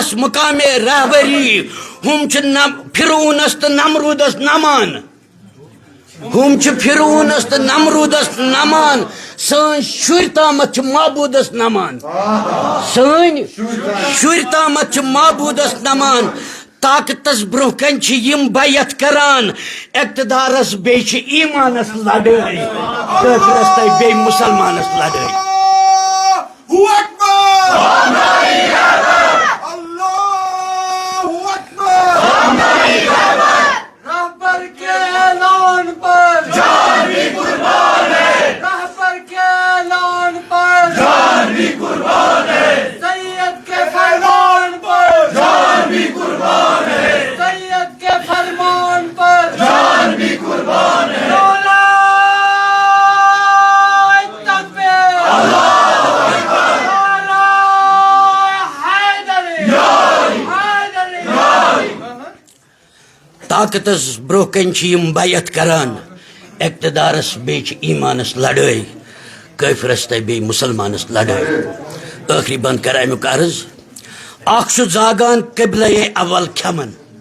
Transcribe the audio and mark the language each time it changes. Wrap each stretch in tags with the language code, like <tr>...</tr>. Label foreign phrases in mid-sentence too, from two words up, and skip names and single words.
<ks>مقامے رہبری ہُم چھِ فرعونس تہٕ نمروٗدس نمان ہُم چھِ فرعونس تہٕ نمروٗدس نمان سٲنۍ شُرۍ تامتھ چھِ معبوٗدس نمان سٲنۍ شُرۍ تامتھ چھِ معبوٗدس نمان طاقتس برونٛہہ کنہِ چھِ یِم بیعت کران اقتدارس بیٚیہِ چھِ ایٖمانس لڑٲے کٲفرس تہٕ بیٚیہِ مسلمانس لڑٲے</ks> <ar>الله أكبر!</ar> <ur>رہبر کے اعلان پر جان بھی قربان ہے رہبر کے اعلان پر جان بھی قربان ہے سید کے فرمان پر جان بھی قربان ہے سید کے فرمان پر جان بھی قربان ہے</ur> <ks>طاقتس برونٛہہ کنہِ چھِ یِم بیعت کران اقتدارس بیٚیہِ چھِ ایٖمانس لڑٲے کٲفرس تہٕ بیٚیہِ مسلمانس لڑٲے ٲخری بند کر امیُک عرض اکھ چھُ زاگان قبلے اول کھٮ۪من</ks>